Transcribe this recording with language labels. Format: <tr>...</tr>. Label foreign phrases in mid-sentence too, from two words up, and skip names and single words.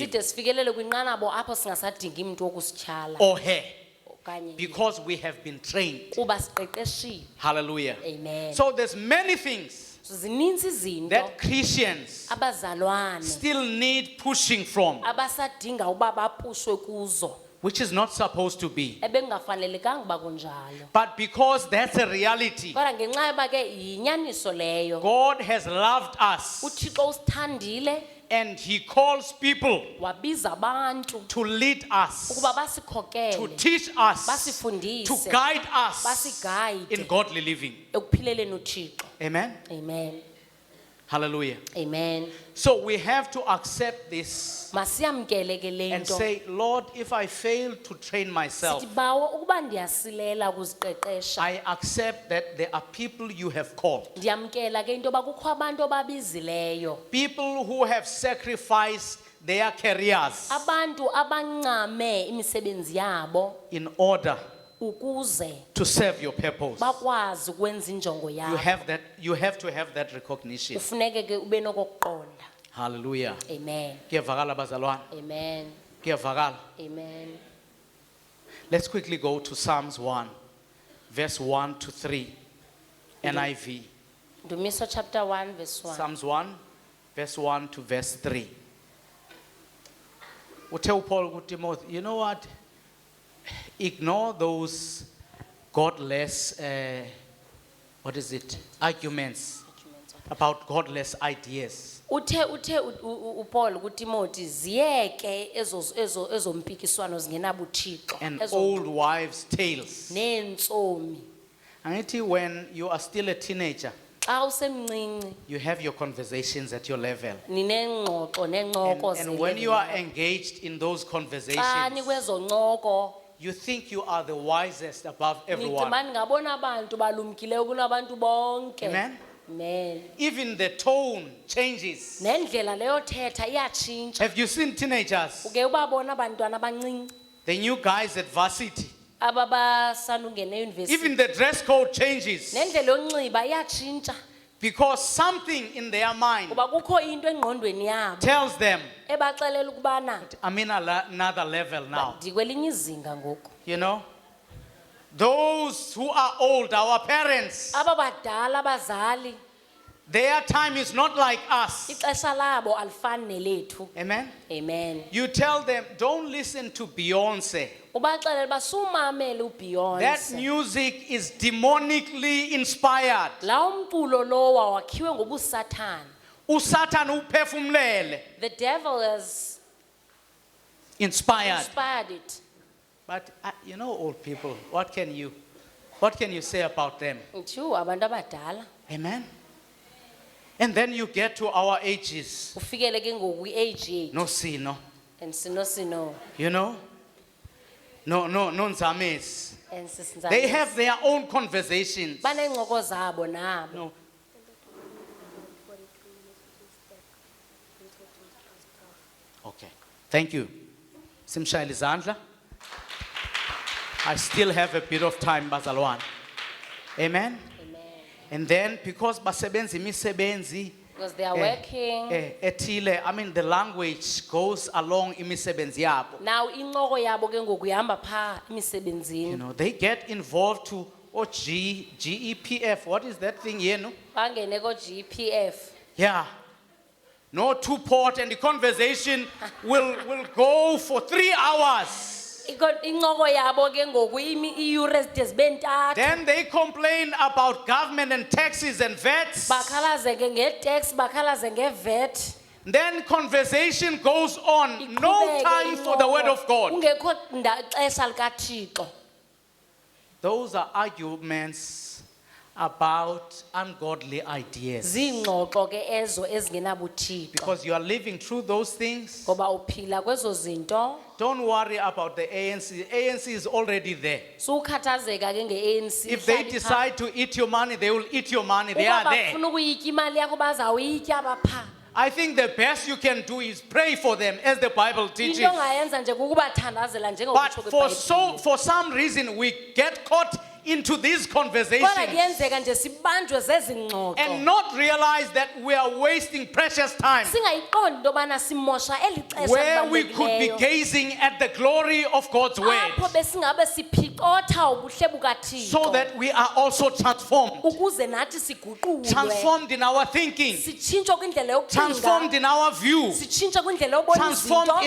<xh>Side sifikelele kwinqanabo apho singasadingi umuntu wokusityhala</xh> <en>or her</en> <xh>okanye</xh> <en>because we have been trained.</en> <xh>kuba siqeqeshiwe. Hallelujah. Amen.</xh> <en>So there's many things</en> <xh>Zininzi izinto</xh> <en>that Christians</en> <xh>abazalwane</xh> <en>still need pushing from.</en> <xh>abasadinga uba bapushwe kuzo.</xh> <en>which is not supposed to be.</en> <xh>ebekungafanelekanga uba kunjalo.</xh> <en>But because that's a reality,</en> <xh>Kodwa ngenxa yoba ke yinyaniso leyo,</xh> <en>God has loved us</en> <xh>uThixo usithandile</xh> <en>and He calls people</en> <xh>wabiza abantu</xh> <en>to lead us,</en> <xh>ukuba</xh> <en>to</en> <xh>basikhokele,</xh> <en>teach us, to</en> <xh>basifundise,</xh> <en>guide us</en> <xh>basigayide</xh> <en>in godly living.</en> <xh>ekuphileleni uThixo. Amen. Amen. Hallelujah. Amen.</xh> <en>So we have to accept this</en> <xh>Masiyamkele ke</xh> <en>and</en> <xh>lento.</xh> <en>say, Lord, if I fail to train myself,</en> <xh>Sithi bawo ukuba ndiyasilela ukuziqeqesha.</xh> <en>I accept that there are people you have called,</en> <xh>Ndiyamkela ke into yoba kukho abantu obabizileyo.</xh> <en>people who have sacrificed their careers</en> <xh>Abantu abancame imisebenzi yabo</xh> <en>in order</en> <xh>ukuze</xh> <en>to serve your purpose.</en> <xh>bakwazi ukwenza injongo</xh> <en>You</en> <xh>yabo.</xh> <en>have to have that recognition.</en> <xh>Ufuneke ke ube nokuqonda. Hallelujah. Amen. Kuyavakala bazalwane? Amen. Kuyavakala? Amen.</xh> <en>Let's quickly go to Psalms 1, verse 1 to 3, NIV.</en> <xh>Ndumiso</xh> <en>chapter 1 verse 1. Psalms 1, verse 1 to verse 3.</en> <xh>Uthe Paul ku Timothy,</xh> <en>you know what? Ignore those godless, arguments about godless ideas.</en> <xh>Paul kuTimothy ziyeke ezo mpikiswano zingenabuthixo</xh> <en>And</en> <xh>ezo</xh> <en>old wives' tales.</en> <xh>neentsomi.</xh> <en>Angithi when you are still a teenager,</en> <xh>Xa usemncinci</xh> <en>you have your conversations at your level.</en> <xh>ninengxoxo nencoko</xh> <en>And when you are engaged in those</en> <xh>xa</xh> <en>conversations,</en> <xh>nikwezo ncoko</xh> <en>you think you are the wisest above everyone.</en> <xh>nithi ndingabona abantu balumkileyo kunabantu bonke. Amen. Amen.</xh> <en>Even the tone changes.</en> <xh>Nendlela leyo thetha iyatshintsha.</xh> <en>Have you seen teenagers?</en> <xh>Uke ubabona abantwana abancinci</xh> <en>The new guys at varsity.</en> <xh>ababasandungena eyunivesithi.</xh> <en>Even the dress code changes.</en> <xh>Nendlela yonxiba iyatshintsha</xh> <en>Because something in their mind</en> <xh>kuba kukho into engqondweni yabo</xh> <en>tells them,</en> <xh>ebaxelela ukubana</xh> <en>I'm in another level now.</en> <xh>ndikwelinye izinga ngoku.</xh> <en>You know? Those who are old, our parents,</en> <xh>Aba badala abazali</xh> <en>their time is not like us.</en> <xh>ixesha labo alifani nelethu. Amen? Amen.</xh> <en>You tell them, don't listen to Beyonce.</en> <xh>Ubaxelela uba sumamele</xh> <en>That</en> <xh>uBeyonce.</xh> <en>music is demonically inspired.</en> <xh>La umculo lowa wakhiwe ngobusathana. Usatan uphefumlele.</xh> <en>The devil has Inspired. inspired it. But you know, old people, what can you say about them?</en> <xh>Nju abantu abadala Amen?</xh> <en>And then you get to our ages.</en> <xh>ufikele ke ngoku i-age yethu No sino. and sino</xh> <en>You know? No nzames. and They have their own conversations.</en> <xh>banencoko zabo nabo.</xh> <en>No. Okay. Thank you.</en> <xh>Simshayile izandla.</xh> <en>I still have a bit of time, bazalwane. Amen. Amen. And then because</en> <xh>basebenza imisebenzi</xh> <en>Because they are working. ethile, I mean the language goes along</en> <xh>imisebenzi yabo. Now incoko yabo ke ngoku ihamba pha</xh> <en>You</en> <xh>imisebenzini.</xh> <en>know, they get involved to GEPF. What is that thing here, no?</en> <xh>Bangene ko GPF.</xh> <en>Yeah. No two port and the conversation will go for 3 hours.</en> <xh>Incoko yabo ke ngoku iiyure zide zibe ntathu.</xh> <en>Then they complain about government and taxes and VETs.</en> <xh>Bakhalaze ke nge-tax, bakhalaze nge-VAT.</xh> <en>Then conversation goes on. No</en> <xh>Iqhubeke</xh> <en>time for the</en> <xh>incoko.</xh> <en>word of God.</en> <xh>Kungekho xesha likaThixo.</xh> <en>Those are arguments about ungodly ideas.</en> <xh>Ziingxoxo ke ezo ezingenabuthixo.</xh> <en>Because you are living through those things.</en> <xh>Ngoba uphila kwezo zinto.</xh> <en>Don't worry about the ANC. ANC is already there.</en> <xh>Sukhathazeka ke nge-ANC.</xh> <en>If they decide to eat your money, they will eat your money. They are there.</en> <xh>Bafuna ukuyitya imali yakho bazawuyitya bapha.</xh> <en>I think the best you can do is pray for them as the Bible teaches.</en> <xh>Into ongayenza nje kukubathandazela</xh> <en>But</en> <xh>njengokutsho</xh> <en>for</en> <xh>kweBhayibhile.</xh> <en>some reason we get caught into these</en> <xh>kodwa</xh> <en>conversations</en> <xh>kuyenzeka nje sibanjwe zezi</xh> <en>and</en> <xh>ngxoxo</xh> <en>not realize that we are wasting precious time</en> <xh>singayiqondi into yobana simosha eli xesha</xh> <en>where we could be</en> <xh>elibalulekileyo</xh> <en>gazing at the glory of God's word</en> <xh>apho besingabe siphicotha ubuhle bukaThixo</xh> <en>so that we are also transformed.</en> <xh>ukuze nathi siguqulwe</xh> <en>Transformed in our thinking,</en> <xh>sitshintshwe kwindlela yokucinga</xh> <en>transformed in our view,</en> <xh>sitshintshwe kwindlela yobona</xh> <en>transformed in</en>